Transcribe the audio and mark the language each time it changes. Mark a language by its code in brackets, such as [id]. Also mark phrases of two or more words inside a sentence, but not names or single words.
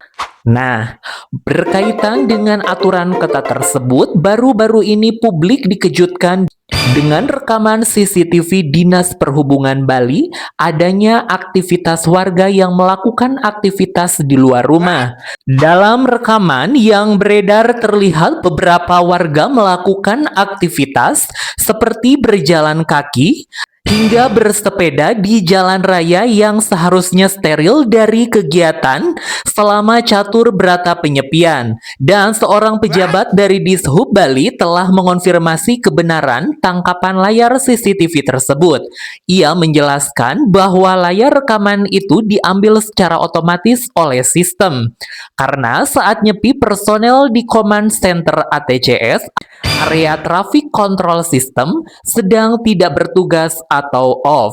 [id] Nah, berkaitan dengan aturan ketat tersebut, baru-baru ini publik dikejutkan dengan rekaman CCTV Dinas Perhubungan Bali adanya aktivitas warga yang melakukan aktivitas di luar rumah. Dalam rekaman yang beredar terlihat beberapa warga melakukan aktivitas seperti berjalan kaki hingga bersepeda di jalan raya yang seharusnya steril dari kegiatan selama catur berata penyepian. Dan seorang pejabat dari Dishub Bali telah mengonfirmasi kebenaran tangkapan layar CCTV tersebut. Ia menjelaskan bahwa layar rekaman itu diambil secara otomatis oleh sistem. Karena saat nyepi personel di Command Center ATCS, area Traffic Control System, sedang tidak bertugas atau off.